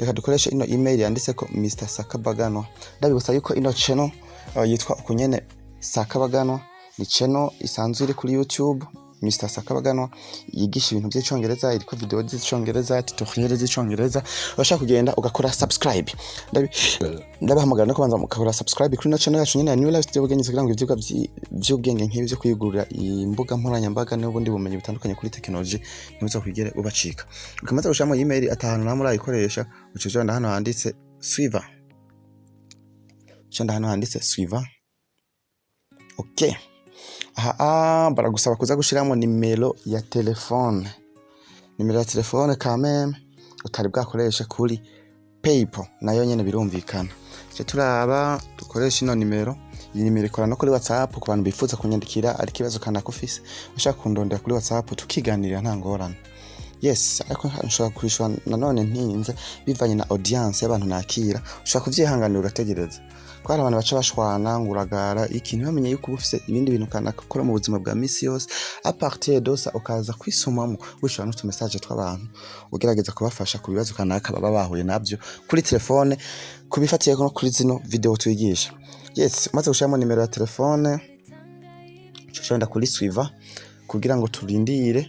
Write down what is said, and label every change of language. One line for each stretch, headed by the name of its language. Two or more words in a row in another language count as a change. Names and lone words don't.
Rundi: reka dukoreshe ino email yanditse ko Mr Sakabaganwa. Ndabibutsa yuko ino channel yitwa kunyene Sakabaganwa, ni channel isanzwe iri kuri YouTube Mr Sakabaganwa, yigisha ibintu by'icyongereza, iriko video z'icyongereza, tutorial z'icyongereza. Urashaka kugenda ugakora subscribe. Ndabahamagara no kubanza mukakora subscribe kuri ino channel yacu nyene ya New Life Studio Bugenyi, kugira ngo ivyigwa by'ubwenge nk'ibi byo kwigurira imbuga nkoranyambaga n'ubundi bumenyi butandukanye kuri technology ntibuza kwigere ubacika. Ukamaze gushamo email atahanu namwe urayikoresha, ucuje hano handitse suivant. Chanda hano handitse suivant.
English: Okay.
Rundi: Baragusaba kuza gushiramo nimero ya telefone. Nimero ya telefone kameme utari bwakoresha kuri PayPal, nayo nyene birumvikana. Je turaba dukoresha ino nimero. Iyi nimero ikora no kuri WhatsApp ku bantu bifuza kunyandikira ari kibazo kana kufise ushaka kundondera kuri WhatsApp tukiganirira nta ngorane. Yes, ariko nshobora kurishwa nanone ntinze bivanye na audience y'abantu nakira, ushaka kuvyihanganira ugategereza. Kwa abantu baca bashwana nguragara ikintu bamenye yuko ufise ibindi bintu kana gukora mu buzima bwa misi yose,
French: a partir de ça
Rundi: ukaza kwisomamo wishura no message tw'abantu ugerageza kubafasha ku bibazo kana baba bahuye nabyo kuri telefone, kubifatiye no kuri zino video tuyigisha. Yes, maze gushiramo nimero ya telefone cyo kuri suivant kugira ngo turindire.